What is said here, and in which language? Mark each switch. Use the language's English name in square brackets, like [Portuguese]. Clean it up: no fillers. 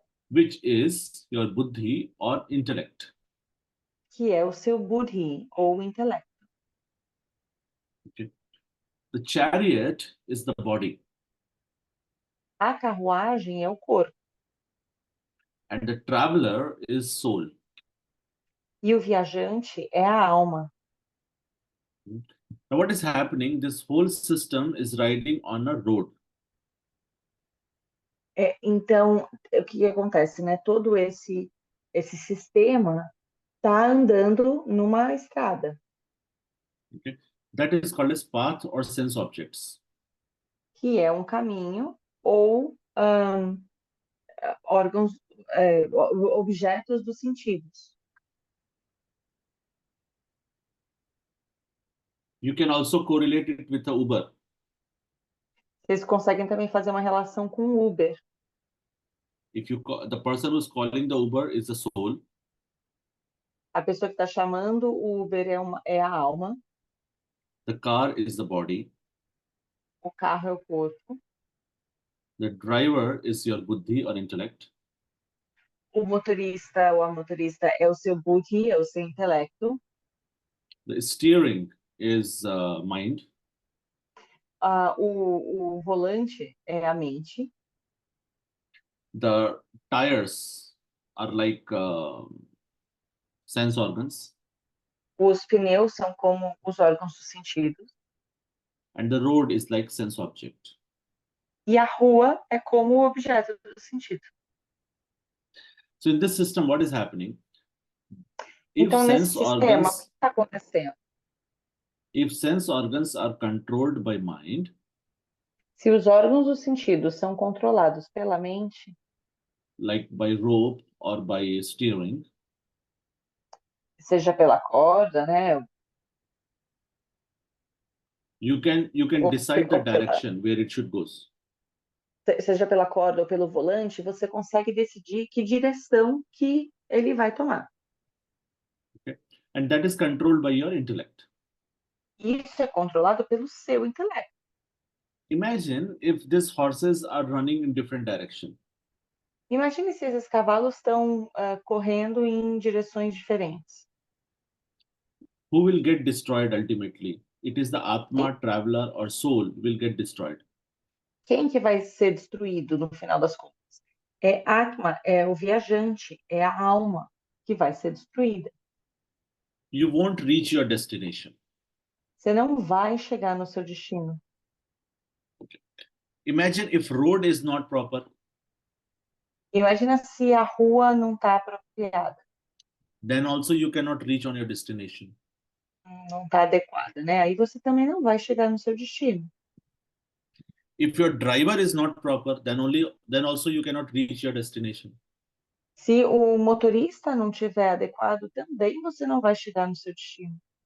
[English] Which is your buddhi or intellect. [Portuguese] que é o seu buddhi, ou intelecto. [English] The chariot is the body, [Portuguese] A carruagem é o corpo, [English] and the traveler is soul. [Portuguese] e o viajante é a alma. [English] Now, what is happening? This whole system is riding on a road. [Portuguese] Então, o que acontece, né? Todo esse sistema está andando numa estrada, [English] Okay, that is called as path or sense objects. [Portuguese] que é um caminho ou órgãos, objetos dos sentidos. [English] You can also correlate it with the Uber. [Portuguese] Vocês conseguem também fazer uma relação com o Uber. [English] If the person who's calling the Uber is the soul, [Portuguese] A pessoa que está chamando o Uber é a alma, [English] the car is the body, [Portuguese] o carro é o corpo, [English] the driver is your buddhi or intellect, [Portuguese] o motorista ou a motorista é o seu buddhi, é o seu intelecto, [English] the steering is mind, [Portuguese] o volante é a mente, [English] the tires are like sense organs, [Portuguese] os pneus são como os órgãos dos sentidos, [English] and the road is like sense object. [Portuguese] e a rua é como o objeto do sentido. [English] So in this system, what is happening? If [Portuguese] Então, nesse [English] sense [Portuguese] sistema, o [English] organs, [Portuguese] que está acontecendo? [English] if sense organs are controlled by mind, [Portuguese] Se os órgãos dos sentidos são controlados pela mente, [English] like by rope or by steering, [Portuguese] seja pela corda, né, [English] you can Or decide the [Portuguese] or pela- [English] direction where it should go. [Portuguese] seja pela corda ou pelo volante, você consegue decidir que direção que ele vai tomar. [English] And that is controlled by your intellect. [Portuguese] Isso é controlado pelo seu intelecto. [English] Imagine if these horses are running in different direction. [Portuguese] Imagine se esses cavalos estão correndo em direções diferentes. [English] Who will get destroyed ultimately? It is the Atma, traveler, or soul will get destroyed. [Portuguese] Quem que vai ser destruído no final das contas? É Atma, é o viajante, é a alma que vai ser destruída. [English] You won't reach your destination. [Portuguese] Você não vai chegar no seu destino. [English] Imagine if road is not proper, [Portuguese] Imagina se a rua não está apropriada, [English] then also you cannot reach on your destination. [Portuguese] não está adequada, né? Aí você também não vai chegar no seu destino. [English] If your driver is not proper, then also you cannot reach your destination. [Portuguese] Se o motorista não estiver adequado, também você não vai chegar no seu destino.